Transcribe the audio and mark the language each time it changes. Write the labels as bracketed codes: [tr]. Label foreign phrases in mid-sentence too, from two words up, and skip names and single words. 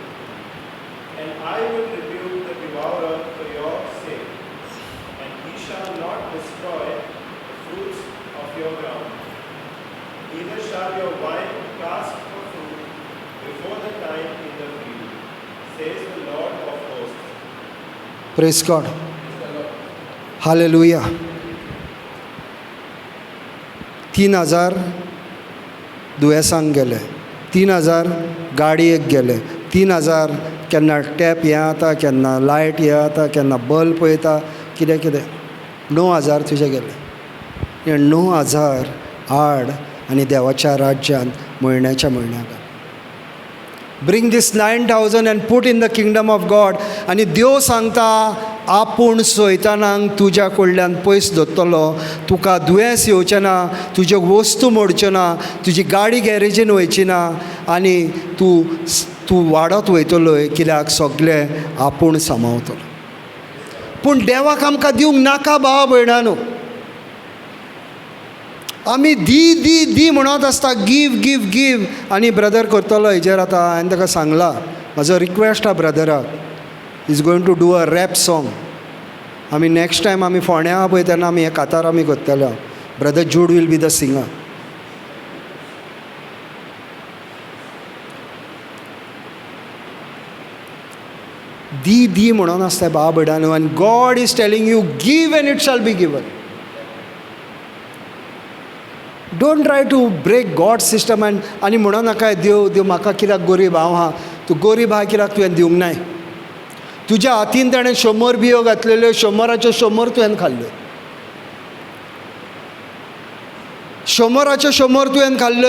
[en] And I will rebuke the devourer for your sake, and he shall not destroy the fruits of your ground. Neither shall your wine cast for fruit before the time in the field, says the Lord of hosts. Praise God, हालेलुया. [kok] 3,000 दुयेंसांक गेले, 3,000 गाडयेक गेले, 3,000 केन्ना टॅप हें जाता, केन्ना लायट हें जाता, केन्ना बल्ब वयता, कितें कितें. 9,000 तुजे गेले. हे 9,000 हाड आनी देवाच्या राज्यांत म्हयन्याच्या म्हयन्याक. [en] Bring this 9,000 and put in the kingdom of God. [kok] आनी देव सांगता आपूण सैतानाक तुज्या कडल्यान पयस दवरतलो, तुका दुयेंस येवचें ना, तुज्यो वस्तू मोडच्यो ना, तुजी गाडी गॅरेजीन वयची ना, आनी तूं वाडत वयतलोय, कित्याक सगळें आपूण सांबाळतलो. पूण देवाक आमकां दिवंक नाका भाव भयणानो. आमी दी दी दी म्हणत आसता, [en] give give give. [kok] आनी ब्रदर करतलो हेजेर आतां हांवें ताका सांगलां, म्हाजो रिक्वेस्ट आहा ब्रदराक, [en] is going to do a rap song. [kok] आमी [en] next time [kok] आमी फोंड्या आहा पळय तेन्ना आमी हें कातार आमी करतले. [en] Brother Jude will be the singer. [kok] दी दी म्हणून आसता बाब भयणानो. [en] आनी God is telling you, give and it shall be given. Don't try to break God system. [kok] आनी म्हणो नाका देव म्हाका कित्याक गरीब हांव आहा. तूं गरीब आहा कित्याक तुवें दिवंक नाय. तुज्या हातीन ताणें 100 बियो घातलेल्यो, 100च्यो 100 तुवें खाल्ल्यो. 100च्यो 100 तुवें खाल्ल्यो.